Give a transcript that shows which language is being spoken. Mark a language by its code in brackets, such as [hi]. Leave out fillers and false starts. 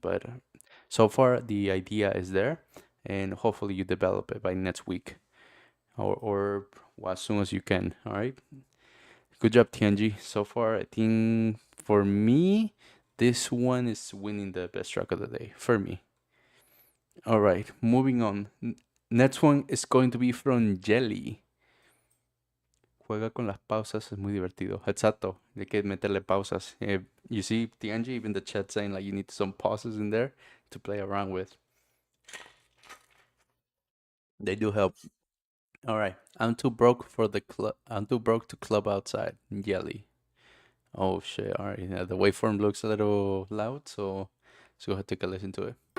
[en] But so far, the idea is there, and hopefully you develop it by next week or well, as soon as you can. All right. Good job, TNG. So far, I think for me, this one is winning the best track of the day for me. All right, moving on. Next one is going to be from Jelly. [es] Juega con las pausas, es muy divertido. Exacto, hay que meterle pausas. [en] You see, TNG, even the chat saying like you need some pauses in there to play around with. They do help. All right, I'm too broke for the club. I'm too broke to club outside. Jelly. Oh shit! All right, yeah, the waveform looks a little loud, so let's go ahead and take a listen to it.